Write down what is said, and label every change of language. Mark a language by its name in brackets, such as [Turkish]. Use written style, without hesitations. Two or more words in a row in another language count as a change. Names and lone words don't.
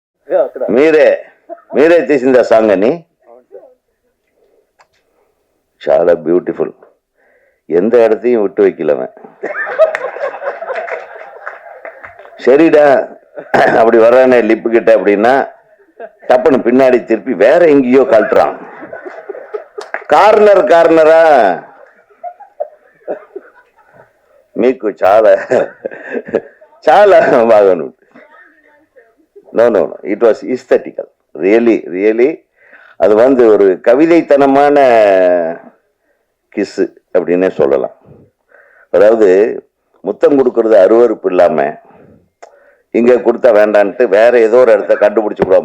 [Telugu] మీరే తీసిందా సాంగ్ అని చాలా బ్యూటిఫుల్. [Tamil] எந்த இடத்தையும் விட்டு வைக்கலவன். சரிடா அப்படி வர்றானே லிப்பு கிட்ட அப்படின்னா தப்புன்னு பின்னாடி திருப்பி வேற எங்கேயோ கழட்டுறான். [Telugu] కార్నరా మీకు చాలా చాలా బాగా ఉంటుంది. [English] No it was aesthetical. [Tamil] ரியலி அது வந்து ஒரு கவிதைத்தனமான கிஸ்ஸு அப்படின்னே சொல்லலாம். அதாவது முத்தம் கொடுக்கறது அருவறுப்பு இல்லாம இங்க கொடுத்தா வேண்டான்ட்டு வேற ஏதோ ஒரு இடத்த கண்டுபிடிச்சு விடுவான்.